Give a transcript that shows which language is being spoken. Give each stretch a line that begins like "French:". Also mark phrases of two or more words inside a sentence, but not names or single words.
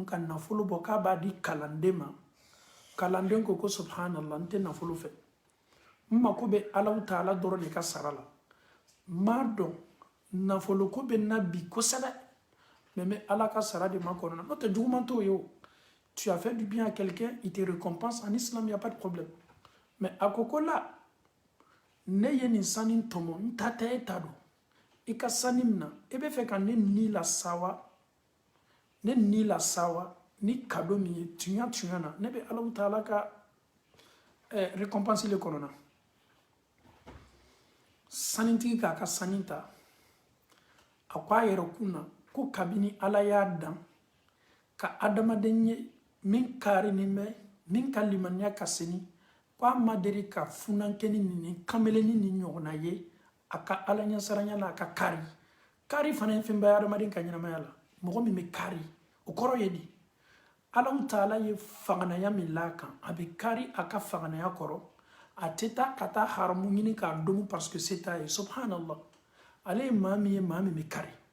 Bambara: ka nafolo bɔ k'a b'a di kalanden ma kalanden ko subhanallah n tɛ nafolo fɛ n mako bɛ
Arabic: الله تعالى
Bambara: dɔrɔn de ka sara la n m'a dɔn nafolo ko bɛ n na bi kosɛbɛ mais n bɛ Ala ka sara de ma kɔnɔna n'o tɛ juguman t'o ye o
French: tu as fait du bien à quelqu'un il te récompense en islam il y a pas de problème
Bambara: mais a ko ko la ne ye nin sani tɔmɔ n ta tɛ e ta don i ka sani min na e bɛ fɛ ka ne ni lasawa ni cadeau min ye tuɲa na ne bɛ
Arabic: الله تعالى
Bambara: ka récompense le kɔnɔna sanitigi k'a ka sani ta a ko a yɛrɛ kun na ko kabini Ala y'a dan ka adamaden ye min karinin bɛ min ka limaniya ka seni ko a ma deli ka funankɛni ni kameleni ni ɲɔgɔnna ye a ka Ala ɲɛsaranya la a ka kari fana ye fɛn bɛɛ ye adamaden ka ɲɛnamaya la mɔgɔ min bɛ kari o kɔrɔ ye di
Arabic: الله تعالى
Bambara: ye fanganaya min l'a kan a bɛ kari a ka fanganaya kɔrɔ a tɛ taa ka taa haramu ɲini k'a domu
French: parce que
Bambara: se t'a ye subhanallah ale ye maa min bɛ kari